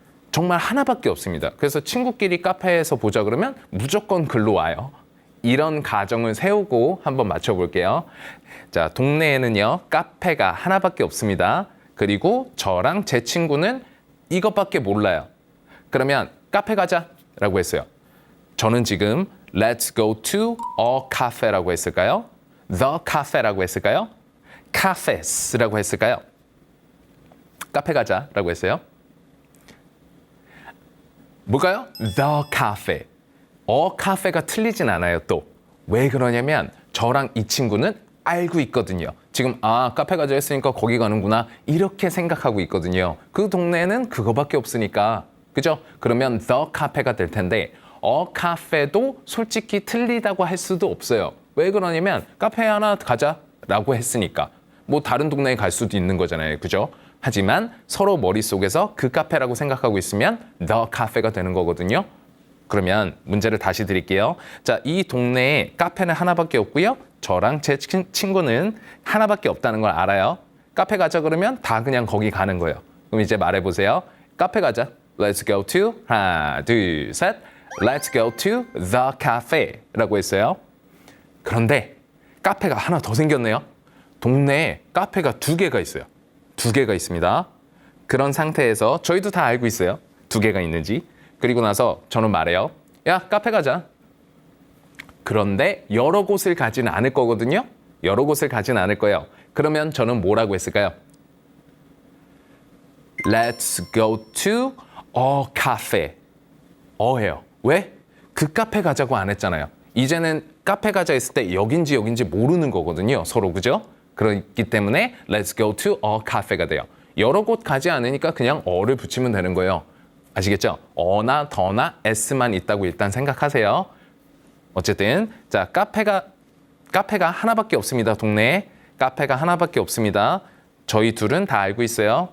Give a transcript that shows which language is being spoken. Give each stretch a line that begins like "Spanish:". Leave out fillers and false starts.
Korean: 정말 하나밖에 없습니다. 그래서 친구끼리 카페에서 보자 그러면 무조건 글로 와요. 이런 가정을 세우고 한번 맞춰볼게요. 자, 동네에는요, 카페가 하나밖에 없습니다. 그리고 저랑 제 친구는 이것밖에 몰라요. 그러면 카페 가자 라고 했어요. 저는 지금
English: Let's go to a cafe
Korean: 라고 했을까요? The cafe라고 했을까요? cafes라고 했을까요? 카페 가자 라고 했어요. 뭘까요? The cafe. 카페가 틀리진 않아요, 또. 왜 그러냐면 저랑 이 친구는 알고 있거든요. 지금 카페 가자 했으니까 거기 가는구나 이렇게 생각하고 있거든요. 그 동네에는 그거밖에 없으니까. 그죠? 그러면 the cafe가 될 텐데 카페도 솔직히 틀리다고 할 수도 없어요. 왜 그러냐면 카페 하나 가자라고 했으니까. 뭐 다른 동네에 갈 수도 있는 거잖아요. 그죠? 하지만 서로 머릿속에서 그 카페라고 생각하고 있으면 the cafe가 되는 거거든요. 그러면 문제를 다시 드릴게요. 자, 이 동네에 카페는 하나밖에 없고요. 저랑 제 친구는 하나밖에 없다는 걸 알아요. 카페 가자 그러면 다 그냥 거기 가는 거예요. 그럼 이제 말해보세요. 카페 가자.
English: Let's go to
Korean: 하나, 둘, 셋.
English: Let's go to the cafe
Korean: 라고 했어요. 그런데 카페가 하나 더 생겼네요. 동네에 카페가 2개가 있어요. 2개가 있습니다. 그런 상태에서 저희도 다 알고 있어요. 2개가 있는지. 그리고 나서 저는 말해요. 야, 카페 가자. 그런데 여러 곳을 가지는 않을 거거든요. 여러 곳을 가지는 않을 거예요. 그러면 저는 뭐라고 했을까요?
English: Let's go to a cafe.
Korean: 해요. 왜? 그 카페 가자고 안 했잖아요. 이제는 카페 가자 했을 때 여긴지 모르는 거거든요. 서로, 그죠?
English: 그렇기 때문에 Let's go to a cafe가
Korean: 돼요. 여러 곳 가지 않으니까 그냥 어를 붙이면 되는 거예요. 아시겠죠? 어나 더나 s만 있다고 일단 생각하세요. 어쨌든 자, 카페가 하나밖에 없습니다. 동네에 카페가 하나밖에 없습니다. 저희 둘은 다 알고 있어요.